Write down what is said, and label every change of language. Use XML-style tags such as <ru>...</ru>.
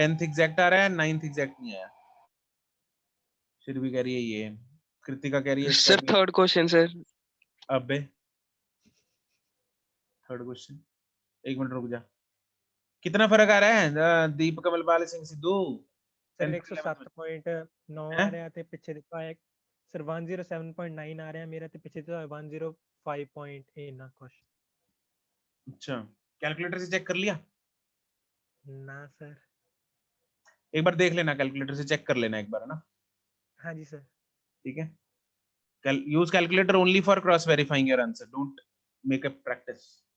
<hi>10th exact आ रहा है, 9th exact नहीं आया। फिर भी कह रही है ये, कृतिका कह रही है इसका</hi> <en>sir</en> <hi>भी।</hi> <en>Third question sir.</en> <hi>अबे थर्ड क्वेश्चन, एक मिनट रुक जा। कितना फर्क आ रहा है दीप कमलपाल सिंह सिद्धू?</hi> <en>sir</en> <hi>10th में 107.9 हैं?</hi> <pa>ਆ ਰਿਹਾ ਤੇ ਪਿੱਛੇ ਦਿੱਤਾ ਹੈ ਸਰ 107.9 ਆ ਰਿਹਾ ਮੇਰਾ, ਤੇ ਪਿੱਛੇ ਦਿੱਤਾ 105.8 ਨਾ ਕੁਛ।</pa> <hi>अच्छा, कैलकुलेटर से चेक कर लिया?</hi> <pa>ਨਾ ਸਰ।</pa> <hi>एक बार देख लेना, कैलकुलेटर से चेक कर लेना एक बार, है ना? हाँ जी सर। ठीक है,</hi> <en>Use calculator only for cross verifying your answer, don't make a practice.</en>